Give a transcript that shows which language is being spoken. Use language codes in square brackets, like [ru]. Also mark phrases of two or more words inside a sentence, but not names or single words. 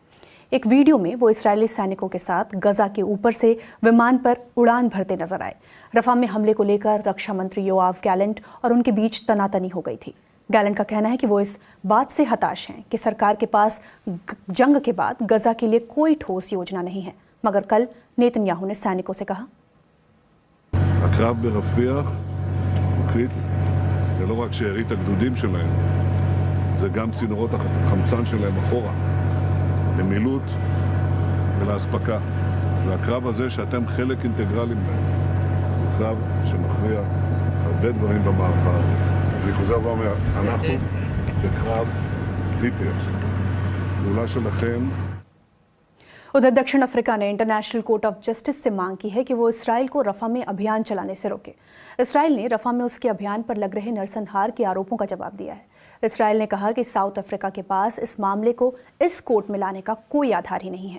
[hi] एक वीडियो में वो इस्राएली सैनिकों के साथ गजा के ऊपर से विमान पर उड़ान भरते नजर आए। रफा में हमले को लेकर रक्षा मंत्री योआव गैलेंट और उनके बीच तनातनी हो गई थी। गैलेंट का कहना है कि वो इस बात से हताश हैं कि सरकार के पास जंग के बाद गजा के लिए कोई ठोस योजना नहीं है। मगर कल नेतन्याहू ने सैनिकों से कहा, [he] הקרב ברפיח הוא קריטי. זה לא רק שארית הגדודים שלהם, זה גם צינורות החמצן שלהם אחורה, למילוט ולהספקה. והקרב הזה שאתם חלק אינטגרלי ממנו, הוא קרב שמכריע הרבה דברים במערכה הזאת. אני חוזר ואומר, אנחנו בקרב קריטי עכשיו. פעולה שלכם [hi] उधर दक्षिण अफ्रीका ने इंटरनेशनल कोर्ट ऑफ जस्टिस से मांग की है कि वो इसराइल को रफा में अभियान चलाने से रोके। इसराइल ने रफा में उसके अभियान पर लग रहे नरसंहार के आरोपों का जवाब दिया है। इसराइल ने कहा कि साउथ अफ्रीका के पास इस मामले को इस कोर्ट में लाने का कोई आधार ही नहीं है।